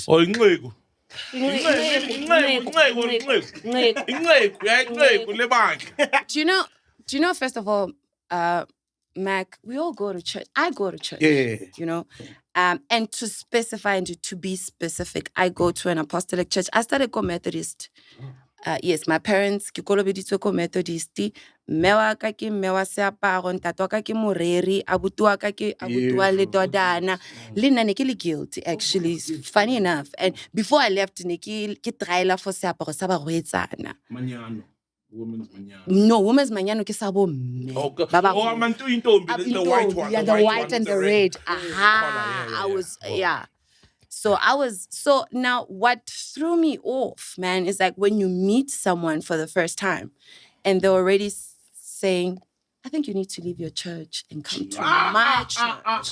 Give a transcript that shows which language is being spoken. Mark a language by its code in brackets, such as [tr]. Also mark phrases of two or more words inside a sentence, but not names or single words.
[zu] Oh, inqegu. Inqegu lebandla. [en] do you know, first of all, Mac, we all go to church. I go to church. Yeah. You know. And to specify and to be specific, I go to an apostolic church. I started go Methodist. Yes, my parents [st] ke kolobeditswe ko [en] Methodist. [st] Mme wa ka ke mme wa seaparo, ntate wa ka ke moreri, abuti wa ka ke abuti wa le dodana. Le nna ne ke le [en] guilty, actually. Funny enough. And before I left, [st] ne ke triala for seaparo sa barwetsana. [en] Manyano. Women's manyano. No, women's manyano [st] ke sa bo mme. [zu] Amantu intombi, [en] the white one. Yeah, the white and the red. Aha. So now what threw me off, man, is like when you meet someone for the first time and they're already saying, I think you need to leave your church and come to my church.